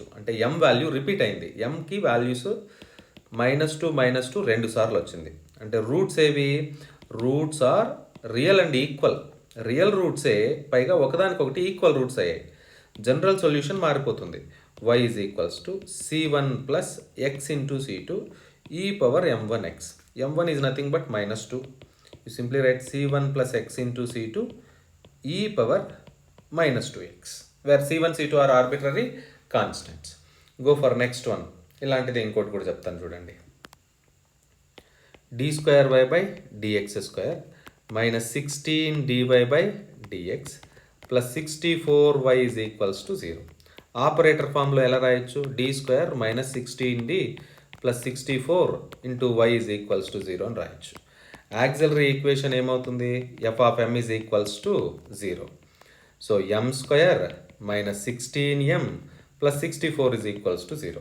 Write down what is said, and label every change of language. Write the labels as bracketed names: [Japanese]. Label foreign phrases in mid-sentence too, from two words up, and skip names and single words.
[Telugu] అంటే m [English] value repeat [Telugu] అయింది. mకి వాల్యూస్ -2 2 సార్లు వచ్చింది. అంటే రూట్స్ ఏవి? [English] roots are real and equal. real roots, [Telugu] పైగా ఒకదానికొకటి [English] equal roots [Telugu] అయ్యాయి. జనరల్ సొల్యూషన్ మారిపోతుంది. [English] y is equals to c1 plus x into c2 e power m1x. m1 is nothing but -2. You simply write c1 plus x into c2 e power -2x, where c1 c2 are arbitrary constants. Go for next one. [Telugu] ఇలాంటిది ఇంకోటి కూడా చెప్తాను చూడండి. [English] d square y by dx square minus 16 dy by dx plus 64y is equals to 0. [Telugu] ఆపరేటర్ ఫామ్లో ఎలా రాయొచ్చు? [English] d square minus 16d plus 64 into y is equals to 0 అని రాయొచ్చు. auxiliary equation ఏమవుతుంది? f of m is equals to 0. so m square minus 16m plus 64 is equals to 0.